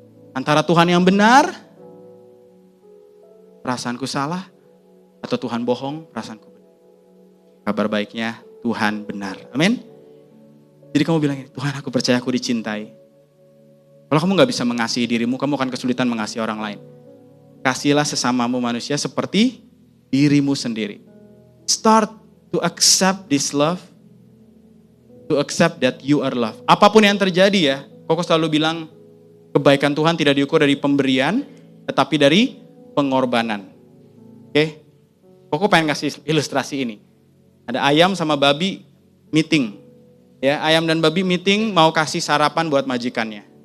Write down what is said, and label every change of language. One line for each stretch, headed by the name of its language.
Indonesian: Antara Tuhan yang benar, perasaanku salah, atau Tuhan bohong, perasaanku benar. Kabar baiknya, Tuhan benar. Amin. Jadi kamu bilang, Tuhan aku percaya aku dicintai. Kalau kamu gak bisa mengasihi dirimu, kamu akan kesulitan mengasihi orang lain. Kasihilah sesamamu manusia seperti dirimu sendiri.
English: Start to accept this love. To accept that you are loved.
Indonesian: Apapun yang terjadi ya, Koko selalu bilang, kebaikan Tuhan tidak diukur dari pemberian, tetapi dari pengorbanan. Oke? Koko pengen kasih ilustrasi ini. Ada ayam sama babi meeting. Ya, ayam dan babi meeting mau kasih sarapan buat majikannya.